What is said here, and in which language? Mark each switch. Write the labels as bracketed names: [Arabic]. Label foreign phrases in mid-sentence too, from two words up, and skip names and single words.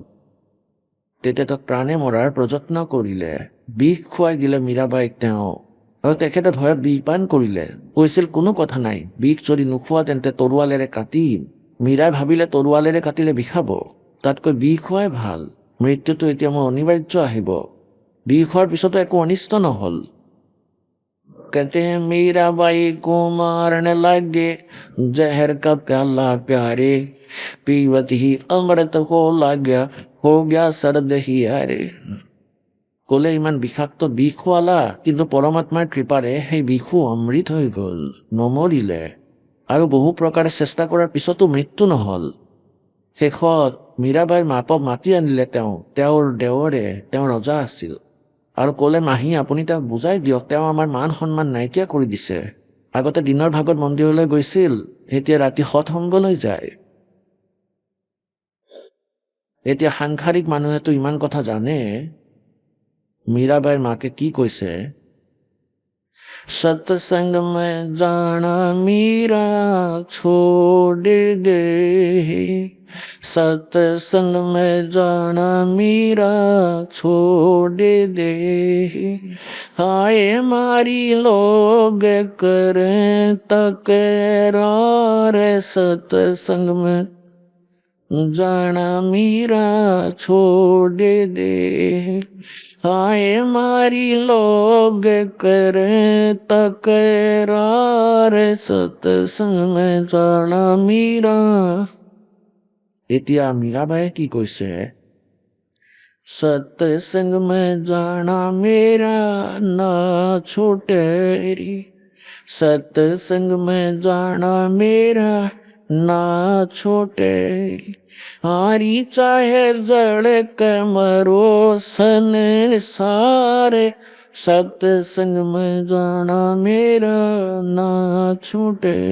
[Assamese] তেতিয়া তেওঁক প্ৰাণে মৰাৰ প্ৰযত্ন কৰিলে, বিষ খুৱাই দিলে মীৰাবাইক তেওঁ, আৰু তেখেতে ভয়ত বিষ পান কৰিলে। কৈছিল কোনো কথা নাই, বিষ যদি নোখোৱা তেন্তে তৰোৱালেৰে কাটিম। মীৰাই ভাবিলে তৰোৱালেৰে কাটিলে বিষাব, তাতকৈ বিষ খোৱাই ভাল, মৃত্যুটো এতিয়া মোৰ অনিবাৰ্য আহিব। বিষ খোৱাৰ পিছতো একো অনিষ্ট নহ'ল। [Hindi] कहते हैं मीराबाई को मारने लगे, जहर का प्याला प्यारे, पीवत ही अमृत हो गया सर्द ही हारे। [Assamese] ক'লে ইমান বিষাক্ত বিষ খোৱালা, কিন্তু পৰমাত্মাৰ কৃপাৰে সেই বিষো অমৃত হৈ গ'ল, নমৰিলে। আৰু বহু প্ৰকাৰে চেষ্টা কৰাৰ পিছতো মৃত্যু নহ'ল। শেষত মীৰাবাইৰ মাকক মাতি আনিলে তেওঁৰ দেৱৰে, তেওঁ ৰজা আছিল। আৰু ক'লে মাহী আপুনি তাক বুজাই দিয়ক, তেওঁ আমাৰ মান সন্মান নাইকিয়া কৰি দিছে। আগতে দিনৰ ভাগত মন্দিৰলৈ গৈছিল, এতিয়া ৰাতি সৎসংগলৈ যায়। এতিয়া সাংসাৰিক মানুহেতো ইমান কথা জানে। মীৰাবাইৰ মাকে কি কৈছে? [Hindi] सत्संग में जाना मीरा छोड़ दे, सत्संग में जाना मीरा छोड़ दे, हाय मारी लोग करें तकरार, सत्संग में जाना मीरा छोड़ दे, हाय मारी लोग करें तकरार, सत्संग में जाना मीरा। [Assamese] এতিয়া মীৰাবাইয়ে কি কৈছে? [Hindi] सत्संग में जाना मेरा ना छूटे री, सत्संग में जाना मेरा ना छोटे, हारी चाहे जड़ के मरो सन सारे, सत्संग में जाना मेरा ना छूटे,